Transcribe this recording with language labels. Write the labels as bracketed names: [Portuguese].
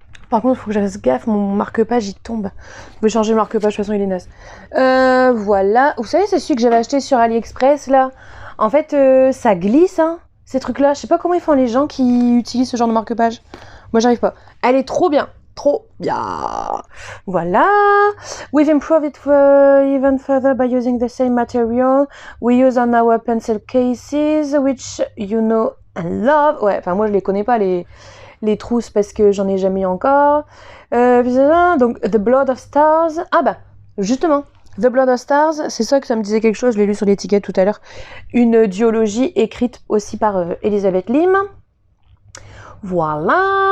[French] Par contre, il faut que je fasse gaffe, mon marque-page il tombe. Je vais changer le marque-page, de toute façon il est naze. Voilà. Vous savez, c'est celui que j'avais acheté sur AliExpress là. En fait, ça glisse, hein, ces trucs-là. Je sais pas comment ils font les gens qui utilisent ce genre de marque-page. Moi, j'arrive pas. Elle est trop bien. Trop bien. Voilà. [English] We've improved it even further by using the same material we use on our pencil cases, which you know and love. [French] Ouais, enfin moi je les connais pas les trousses parce que j'en ai jamais eu encore. Donc The Blood of Stars. Ah bah justement, The Blood of Stars, c'est ça que ça me disait quelque chose. Je l'ai lu sur l'étiquette tout à l'heure. Une duologie écrite aussi par Elizabeth Lim. Voilà.